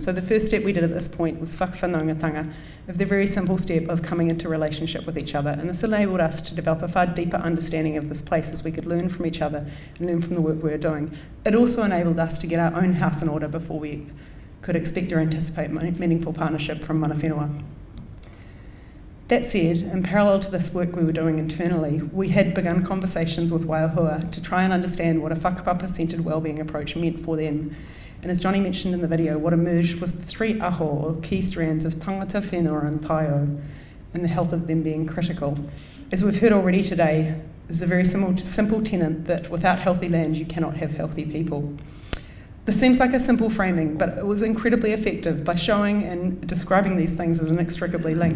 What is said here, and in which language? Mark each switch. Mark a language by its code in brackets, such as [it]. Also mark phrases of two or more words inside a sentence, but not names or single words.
[en] So the first step we did at this point was Whakaoranga, of the very simple step of coming into relationship with each other. And this enabled us to develop a far deeper understanding of this place as we could learn from each other and learn from the work we were doing. It also enabled us to get our own house in order before we could expect or anticipate meaningful partnership from [mi] mana whenua. [en] That said, in parallel to this work we were doing internally, we had begun conversations with Waiahua to try and understand what a whakapapa-centred wellbeing approach meant for them. And as Johnny mentioned in the video, what emerged was the 3 aho, or key strands of [mi] tangata, whenua [en] and taio, and the health of them being critical. As we've heard already today, there's a very simple tenet that without healthy land, you cannot have healthy people. This seems like a simple framing, but it was incredibly effective by showing and describing these things as inextricably linked.